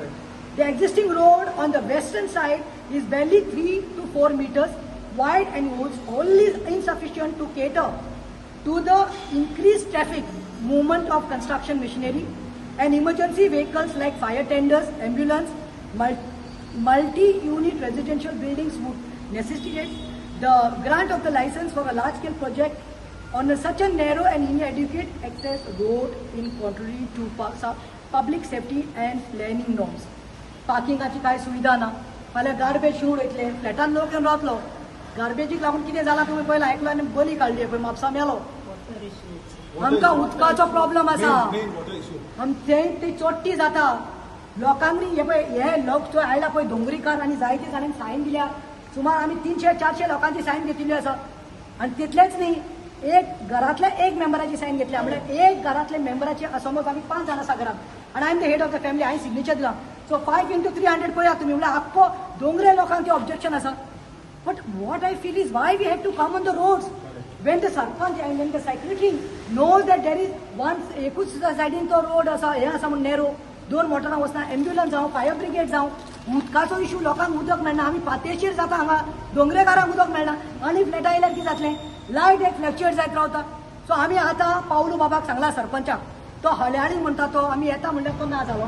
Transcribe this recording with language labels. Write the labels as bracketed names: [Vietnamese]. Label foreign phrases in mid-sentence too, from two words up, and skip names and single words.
[English] The existing road on the western side is barely 3 to 4 meters wide and was only insufficient to cater to the increased traffic movement of construction machinery and emergency vehicles like fire tenders, ambulance, multi-unit residential buildings would necessitate the grant of the license for a large-scale project on such a narrow and inadequate access road in contrary to public safety and planning norms. [Konkani] Parkingaची काय सुविधा ना फाल्यां गार्बेज शिवून वयतले फ्लॅटान लोक येवन रावतलो गार्बेजीक लागून कितें जालां तुमी पयला आयकलो आनी बली काडली पळय म्हापसा मेलो आमकां उदकाचो प्रॉब्लम आसा ते चोट्टी जाता लोकांनी हे पळय हे लोक थंय आयला पळय दोंगरीकार आनी जायते जाणांनी सायन दिल्या सुमार आमी 300-400 लोकांची सायन घेतिल्ली आसा आनी तितलेंच न्ही एक घरांतल्या एक मेंबराची सायन घेतल्या म्हणजे एक घरांतल्या मेंबराची समज आमी 5 जाण आसा घरांत आनी [English] I am the head of the family [Konkani] हांवें सिग्नेचर दिला सो 5 into 300 पळया तुमी म्हणजे आख्खो दोंगरे लोकांक ते ऑब्जेक्शन आसा [English] but what I feel is why we have to come on the roads when the sarpanch and when the secretary knows that there is one [Konkani] एकूच सायडीन तो रोड आसा हे आसा म्हण नेरो 2 मोटरां वचना एम्ब्युलन्स जावं फायर ब्रिगेड जावं उदकाचो इश्यू लोकांक उदक मेळना आमी पातेशीर जाता हांगा दोंगरेकारांक उदक मेळना आनी फ्लॅटां आयल्यार कितें जातलें लायट एक फ्लॅक्च्युएट जायत रावता सो आमी आतां पावलू बाबाक सांगला सरपंचाक तो हळयाळी म्हणटा तो आमी येता म्हणल्यार तो ना